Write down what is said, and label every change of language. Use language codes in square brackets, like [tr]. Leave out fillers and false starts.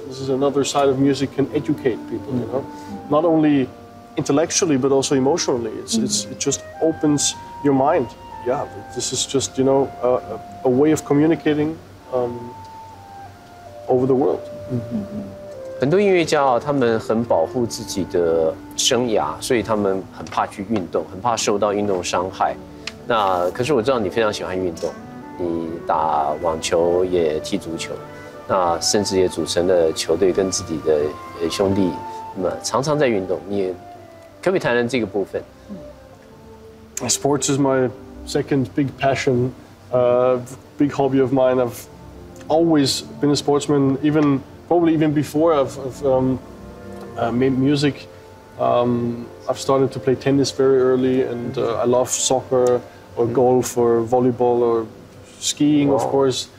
[en] This is another side of music, can educate people, you know, not only intellectually but also emotionally. It just opens your mind. Yeah, this is just, you know, a way of communicating over the world. [zh] 很多音乐家他们很保护自己的生涯，所以他们很怕去运动，很怕受到运动伤害。那可是我知道你非常喜欢运动。你打网球也踢足球，那甚至也组成了球队，跟自己的兄弟，那么常常在运动。你可不可以谈谈这个部分 [en] ？Sports is my second big passion, big hobby of mine. I've always been a sportsman, probably even before I've made music. I've started to play tennis very early, and I love soccer or golf or volleyball or skiing, of course.